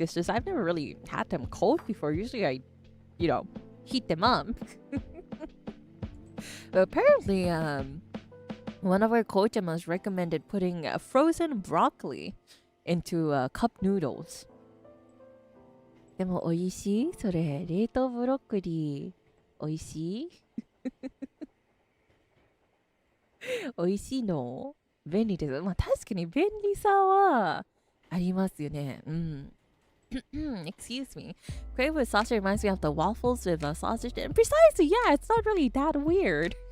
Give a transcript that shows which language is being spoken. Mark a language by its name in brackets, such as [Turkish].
[English] It's just I've never really had them cold before. Usually I, heat them up. But apparently, one of our coachamas recommended putting frozen broccoli into cup noodles. [Japanese] でも美味しい？それ、冷凍ブロッコリー、美味しい？美味しいの？便利です。まあ確かに便利さはありますよね。 [English] Excuse me. Crepe with sausage reminds me of the waffles with sausage. And precisely, yeah, it's not really that weird.